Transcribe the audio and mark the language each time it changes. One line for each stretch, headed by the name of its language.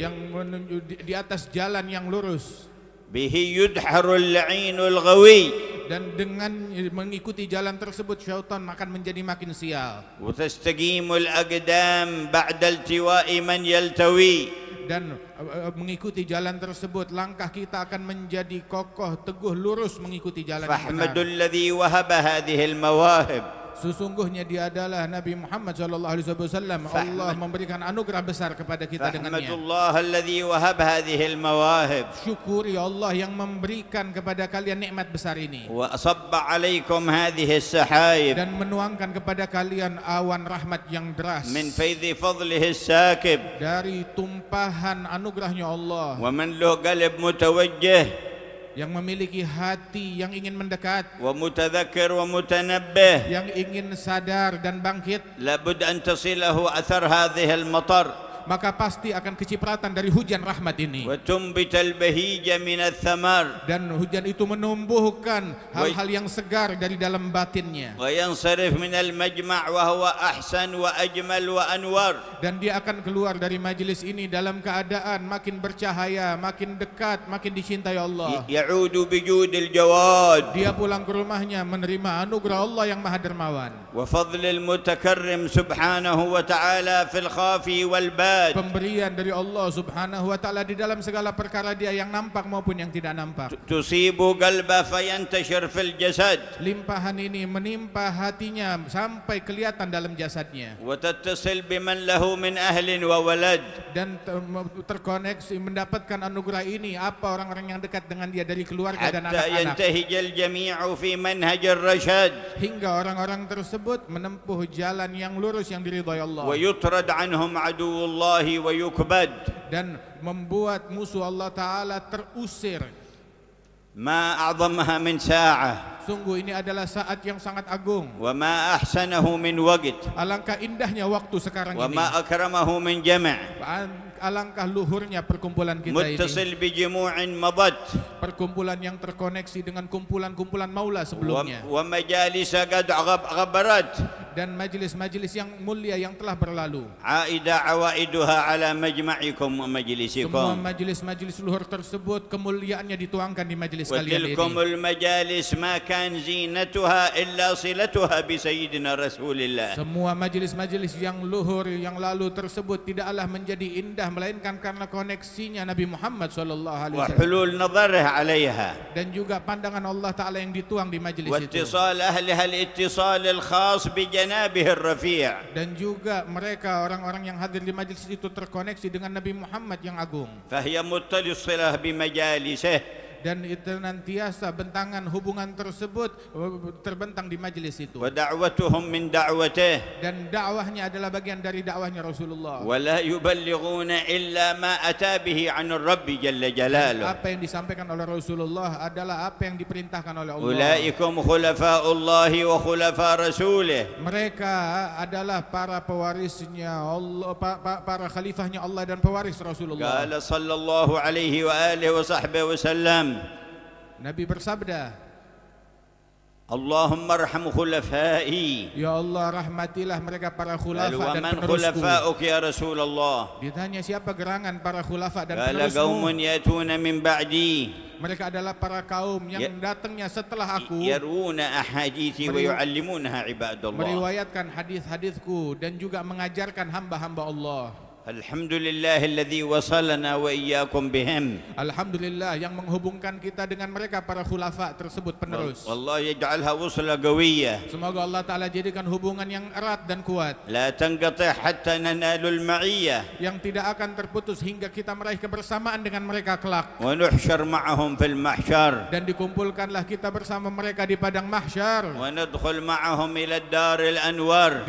Indonesian: yang menunjuk di atas jalan yang lurus.
Arabic: به يدحر اللعين الغوي
Indonesian: Dan dengan mengikuti jalan tersebut, syaitan akan menjadi makin sial.
Arabic: وتستقيم الأقدام بعد التواء من يلتوي
Indonesian: Dan mengikuti jalan tersebut, langkah kita akan menjadi kokoh, teguh, lurus mengikuti jalan yang
Arabic: فاحمدوا
Indonesian: benar.
Arabic: الذي وهب هذه المواهب
Indonesian: Sesungguhnya dia adalah Nabi Muhammad SAW. Allah memberikan anugerah besar kepada kita
Arabic: فاحمدوا
Indonesian: dengannya.
Arabic: الله الذي وهب هذه المواهب
Indonesian: Syukuri Allah yang memberikan kepada kalian nikmat besar ini
Arabic: وأصب عليكم هذه السحايب
Indonesian: dan menuangkan kepada kalian awan rahmat yang deras
Arabic: من فيض فضله الساكب
Indonesian: dari tumpahan anugerahnya Allah,
Arabic: ومن له قلب متوجه
Indonesian: yang memiliki hati yang ingin mendekat,
Arabic: ومتذكر ومتنبه
Indonesian: yang ingin sadar dan bangkit,
Arabic: لابد أن تصله أثر هذه المطر
Indonesian: maka pasti akan kecipratan dari hujan rahmat ini.
Arabic: وتنبت البهيج من الثمر
Indonesian: Dan hujan itu menumbuhkan hal-hal yang segar dari dalam batinnya.
Arabic: وينصرف من المجمع وهو أحسن وأجمل وأنور
Indonesian: Dan dia akan keluar dari majelis ini dalam keadaan makin bercahaya, makin dekat, makin dicintai Allah.
Arabic: يعود بجود الجواد
Indonesian: Dia pulang ke rumahnya menerima anugerah Allah yang maha dermawan,
Arabic: وفضل المتكرم سبحانه وتعالى في الخافي والباد
Indonesian: pemberian dari Allah Subhanahu wa taala di dalam segala perkara dia yang nampak maupun yang tidak nampak.
Arabic: تصيب قلبه فينتشر في الجسد
Indonesian: Limpahan ini menimpa hatinya sampai kelihatan dalam jasadnya,
Arabic: وتتصل بمن له من أهل وولد
Indonesian: dan terkoneksi mendapatkan anugerah ini apa orang-orang yang dekat dengan dia dari keluarga dan anak-anak,
Arabic: ينتهج الجميع في منهج الرشاد
Indonesian: hingga orang-orang tersebut menempuh jalan yang lurus yang diridhai Allah,
Arabic: ويطرد عنهم عدو الله ويكبد
Indonesian: dan membuat musuh Allah Ta'ala terusir.
Arabic: ما أعظمها من ساعة
Indonesian: Sungguh ini adalah saat yang sangat agung.
Arabic: وما أحسنه من وقت
Indonesian: Alangkah indahnya waktu sekarang ini,
Arabic: وما أكرمه من جمع
Indonesian: alangkah luhurnya perkumpulan kita ini,
Arabic: متصل بجموع مضت
Indonesian: perkumpulan yang terkoneksi dengan kumpulan-kumpulan maula sebelumnya,
Arabic: ومجالس قد غبرت
Indonesian: dan majelis-majelis yang mulia yang telah berlalu.
Arabic: عائدة عوائدها على مجمعكم
Indonesian: Semua
Arabic: ومجلسكم
Indonesian: majelis-majelis luhur tersebut kemuliaannya dituangkan di majelis kalian
Arabic: المجالس ما كان زينتها إلا صلتها بسيدنا رسول الله
Indonesian: Semua majelis-majelis yang luhur yang lalu tersebut tidaklah menjadi indah melainkan karena koneksinya Nabi Muhammad SAW
Arabic: وحلول نظره عليها
Indonesian: dan juga pandangan Allah Ta'ala yang dituang di majelis itu,
Arabic: واتصال أهلها الاتصال الخاص بجنابه الرفيع
Indonesian: dan juga mereka orang-orang yang hadir di majelis itu terkoneksi dengan Nabi Muhammad yang agung,
Arabic: فهي متصلة بمجالسه
Indonesian: dan itu nantiasa bentangan hubungan tersebut terbentang di majelis itu,
Arabic: ودعوتهم من دعوته
Indonesian: dan dakwahnya adalah bagian dari dakwahnya Rasulullah.
Arabic: ولا يبلغون إلا ما أتى به عن الرب جل جلاله
Indonesian: Apa yang disampaikan oleh Rasulullah adalah apa yang diperintahkan oleh Allah.
Arabic: أولئكم خلفاء الله وخلفاء رسوله
Indonesian: Mereka adalah para pewarisnya Allah, para khalifahnya Allah dan pewaris Rasulullah.
Arabic: قال صلى الله عليه وآله وصحبه وسلم
Indonesian: Nabi bersabda,
Arabic: اللهم ارحم خلفائي.
Indonesian: Ya Allah, rahmatilah mereka para khulafa dan
Arabic: ومن
Indonesian: penerusku.
Arabic: خلفاؤك يا رسول الله؟
Indonesian: Ditanya siapa gerangan para khulafa dan
Arabic: قال قوم
Indonesian: penerusmu?
Arabic: يأتون من بعدي
Indonesian: Mereka adalah para kaum yang datangnya setelah aku,
Arabic: يرون أحاديثي ويعلمونها عباد الله.
Indonesian: meriwayatkan hadis-hadisku dan juga mengajarkan hamba-hamba Allah.
Arabic: الحمد لله الذي وصلنا وإياكم بهم.
Indonesian: Alhamdulillah yang menghubungkan kita dengan mereka para khulafa tersebut penerus.
Arabic: والله يجعلها وصلة قوية
Indonesian: Semoga Allah Ta'ala jadikan hubungan yang erat dan kuat,
Arabic: لا تنقطع حتى ننال المعية
Indonesian: yang tidak akan terputus hingga kita meraih kebersamaan dengan mereka kelak.
Arabic: ونحشر معهم في المحشر
Indonesian: Dan dikumpulkanlah kita bersama mereka di padang mahsyar.
Arabic: وندخل معهم إلى الدار الأنوار